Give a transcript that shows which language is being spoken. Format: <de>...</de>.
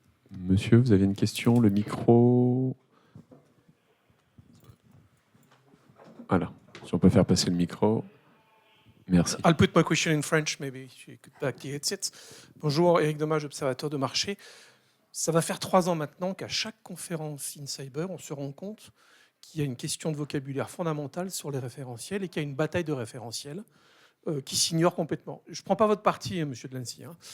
<fr>Monsieur, vous avez une question, le micro. Voilà. Si on peut faire passer le micro. Merci.</fr> <en>I'll put my question in French, maybe you could back the headset.</en> <fr>Bonjour, Éric Dommage, observateur de marché. Ça va faire 3 ans maintenant qu'à chaque conférence InCyber, on se rend compte qu'il y a une question de vocabulaire fondamentale sur les référentiels et qu'il y a une bataille de référentiels qui s'ignore complètement. Je ne prends pas votre parti, monsieur de l'ANSSI.</fr>